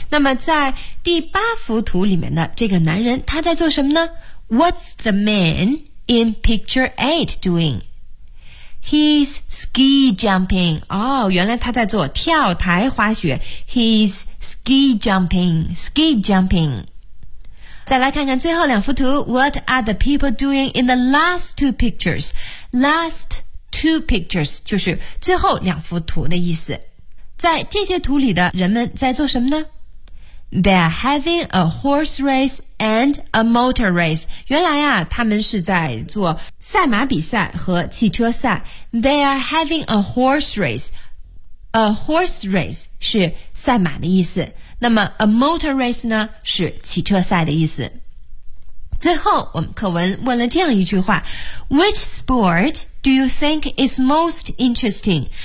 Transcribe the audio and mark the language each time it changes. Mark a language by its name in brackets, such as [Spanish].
[Chinese] 那么在第八幅图里面呢，这个男人他在做什么呢？ [English] What's the man in picture 8 doing? He's ski jumping. [Chinese] 哦，原来他在做跳台滑雪。 [English] He's ski jumping, ski jumping. [Chinese] 再来看看最后两幅图 [English] What are the people doing in the last two pictures? Last two pictures [Chinese] 就是最后两幅图的意思。在这些图里的人们在做什么呢？ [English] They are having a horse race and a motor race. [Chinese] 原来啊，他们是在做赛马比赛和汽车赛。 [English] They are having a horse race. A horse race [Chinese] 是赛马的意思，那么 [English] a motor race [Chinese] 呢是汽车赛的意思。最后我们课文问了这样一句话， [English] Which sportDo you think is most interesting?